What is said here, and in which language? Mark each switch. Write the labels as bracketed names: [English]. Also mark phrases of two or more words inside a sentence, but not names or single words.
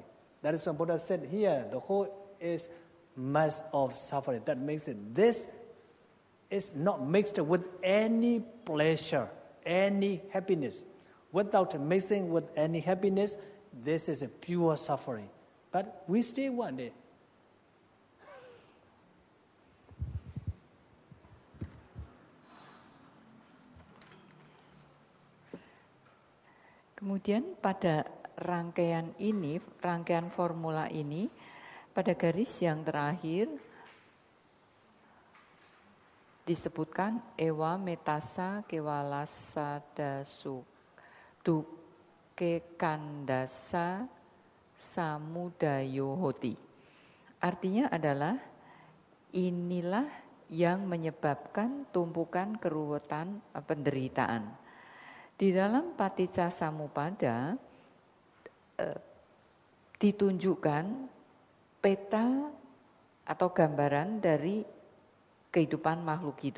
[English] That is what Buddha said here. The whole is mass of suffering. That makes it this is not mixed with any pleasure, any happiness. Without mixing with any happiness, this is a pure suffering. But we still want it. [Indonesian] Kemudian pada rangkaian ini, rangkaian formula ini, pada garis yang terakhir disebutkan [Pali] ewa metasa kewalasa dasu duke kandasa samudayo hoti. [Indonesian] Artinya adalah inilah yang menyebabkan tumpukan keruwetan penderitaan. Di dalam Paticca Samuppada ditunjukkan peta atau gambaran dari kehidupan makhluk hidup.